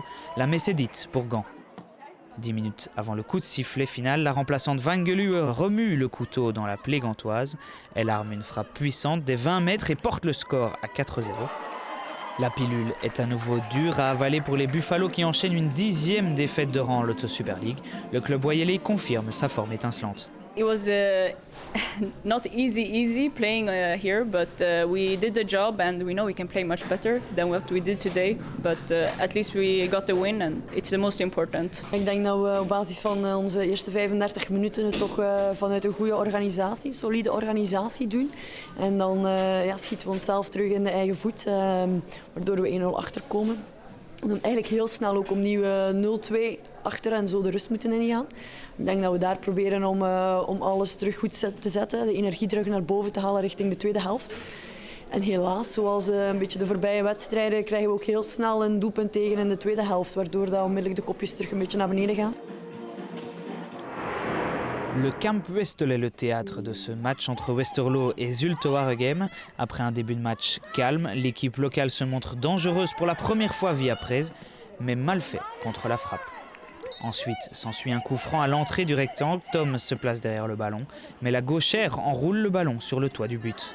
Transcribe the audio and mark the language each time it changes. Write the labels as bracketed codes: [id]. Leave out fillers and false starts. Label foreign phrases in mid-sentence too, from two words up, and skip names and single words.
[fr] La messe est dite pour Gand. 10 minutes avant le coup de sifflet final, la remplaçante Vangelue remue le couteau dans la plaie gantoise. Elle arme une frappe puissante des 20 mètres et porte le score à 4-0. La pilule est à nouveau dure à avaler pour les Buffalo qui enchaînent une 10e défaite de rang en Lotto Super League. Le club Wayeley confirme sa forme étincelante. [en] It was not easy playing here, but we did the job and we know we can play much better than what we did today. But at least we got the win and it's the most important. [nl] Ik denk dat we op basis van onze eerste 35 minuten het toch vanuit een goede organisatie, solide organisatie doen. En dan schieten we onszelf terug in de eigen voet, waardoor we 1-0 achterkomen. En dan eigenlijk heel snel ook opnieuw 0-2 achter en zo de rust moeten ingaan. Ik denk dat we daar proberen om alles terug goed te zetten, de energie terug naar boven te halen richting de tweede helft. En helaas, zoals een beetje de voorbije wedstrijden, krijgen we ook heel snel een doelpunt tegen in de tweede helft, waardoor dat onmiddellijk de kopjes terug een beetje naar beneden gaan. [fr] Le Camp Westel est le théâtre de ce match entre Westerlo et Zulte Waregem. Après un début de match calme, l'équipe locale se montre dangereuse pour la première fois via Prez, mais mal fait contre la frappe. Ensuite s'ensuit un coup franc à l'entrée du rectangle. Tom se place derrière le ballon, mais la gauchère enroule le ballon sur le toit du but.